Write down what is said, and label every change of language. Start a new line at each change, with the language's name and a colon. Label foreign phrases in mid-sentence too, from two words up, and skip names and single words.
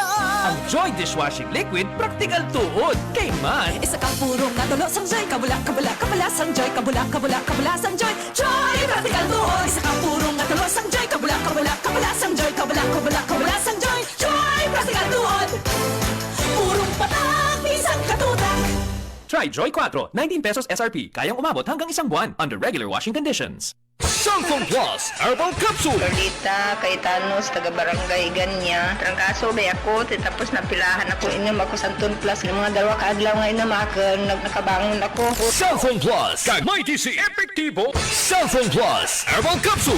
Hiligaynon: Ang Joy Dishwashing Liquid, praktikal tuod. Kay man, isa kang purong natulo sang Joy, kabula, kabula, kabula sang Joy, kabula, kabula, kabula sang Joy. Joy, praktikal tuod. Isa kang purong natulo sang Joy, kabula, kabula, kabula sang Joy, kabula, kabula, kabula sang Joy. Joy, praktikal tuod.
Filipino: Purong patak, isang katutak. try Joy 4, 19 pesos SRP. Kayang umabot hanggang isang buwan
English: under regular washing conditions.
Filipino: Santon Plus Herbal Capsule. Lolita, Caetanos, taga Barangay Ganya. Trangkaso ba ako, tapos napilahan ako, inom ako Santon Plus.
Hiligaynon: Ng mga dalawa kaadlaw nga inom ako, nakabangon ako. Santon Plus, kag may TC Epektibo. Santon Plus Herbal Capsule.